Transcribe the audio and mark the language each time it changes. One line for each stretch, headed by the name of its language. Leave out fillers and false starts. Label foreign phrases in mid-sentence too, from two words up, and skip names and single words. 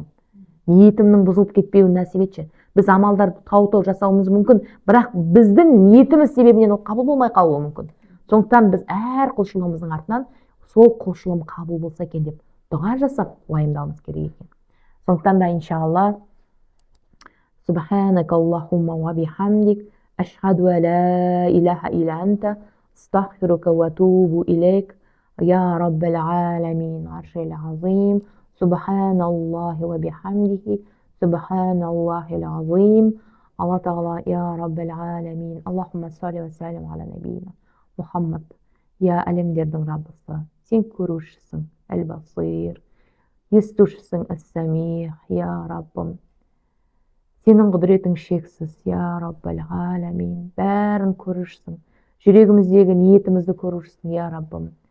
Kazakh: Ниетімнің бұзылып кетпеуін нәсіп етші. Біз амалдарды тау жасауымыз мүмкін, бірақ біздің ниетіміз себебінен ол қабыл болмай қалуы мүмкін. Сондықтан біз әр құлшылығымыздың артынан сол құлшылығым қабыл болса екен деп дұға жасап уайымдауымыз керек екен. Сондықтан да
Arabic: إن شاء الله, سبحانك اللهم وبحمدك، أشهد لا إله إلا أنت، أستغفرك وأتوب إليك، يا رب العالمين، عرش العظيم، سبحان الله وبحمده، سبحان الله العظيم. الله تعالى، يا رب العالمين، اللهم صل وسلم على نبينا محمد.
Kazakh: Я әлемдердің Раббысы, сен көрушісің, әл-басир, естушісің, әс-самих, я Раббым. Сенің құдіретің шексіз,
Arabic: يا رب العالمين.
Kazakh: Бәрін көрушісің, жүрегіміздегі ниетімізді көрушісің, я Раббым.